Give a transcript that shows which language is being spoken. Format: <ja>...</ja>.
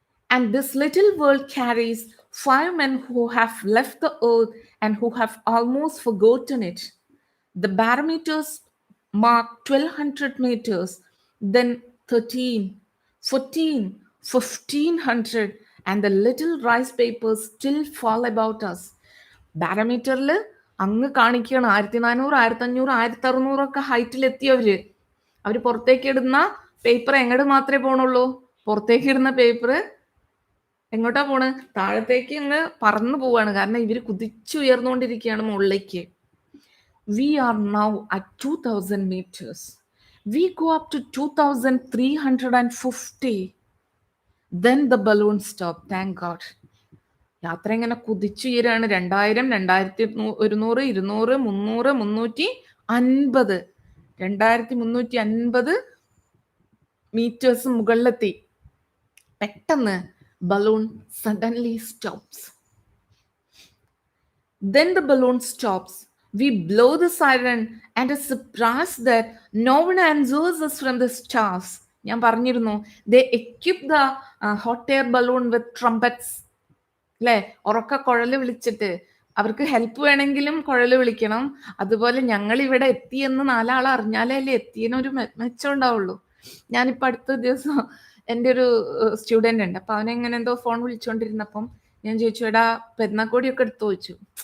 <en>And this little world carries 5 men who have left the earth and who have almost forgotten it. The barometers mark 1200 meters, then 13, 14, 1500, and the little rice papers still fall about us.</en> <ml>ബാരോമീറ്ററിൽ അങ്ങ് കാണിക്കുകയാണ് 1400, 1500, 1600 ഒക്കെ ഹൈറ്റിലെത്തിയവര്. അവര് പുറത്തേക്ക് ഇടുന്ന paper എങ്ങോട്ട് മാത്രമേ പോണുള്ളൂ? പുറത്തേക്ക് ഇടുന്ന പേപ്പർ എങ്ങോട്ടാ പോണ്? താഴത്തേക്ക് അങ്ങ് പറന്നു പോവാണ്. കാരണം ഇവര് കുതിച്ചുയർന്നുകൊണ്ടിരിക്കുകയാണ് മുകളിലേക്ക്.</ml> <en>We are now at 2000 meters. We go up to 2350. Then the balloon stopped. Thank God.</en> <ml>യാത്ര ഇങ്ങനെ കുതിച്ചുയരാണ്. 2000, 2100, 200, 300, 350. 2350 മീറ്റേഴ്സ് മുകളിലെത്തി. പെട്ടെന്ന് balloon</ml> <en>Suddenly stops. Then the balloon stops. We blow the siren and are surprised that no one answers us from the stars.</en> <ml>ഞാൻ പറഞ്ഞിരുന്നു,</ml> <en>they equip the hot air balloon with trumpets.</en> <ml>അല്ലെ, ഉറക്ക കുഴല് വിളിച്ചിട്ട് അവർക്ക് help വേണമെങ്കിലും കുഴല് വിളിക്കണം. അതുപോലെ ഞങ്ങൾ ഇവിടെ എത്തിയെന്ന് 4 ആൾ അറിഞ്ഞാലേ അല്ലേ എത്തിയതിനൊരു മെച്ചം ഉണ്ടാവുള്ളൂ. ഞാനിപ്പോ അടുത്ത ദിവസം എൻ്റെ ഒരു സ്റ്റുഡന്റ് ഉണ്ട്, അപ്പൊ അവനെങ്ങനെ എന്തോ ഫോൺ വിളിച്ചോണ്ടിരുന്നപ്പം ഞാൻ ചോദിച്ചു, എടാ പെരുന്നാക്കോടിയൊക്കെ എടുത്തു ചോദിച്ചു.</ml>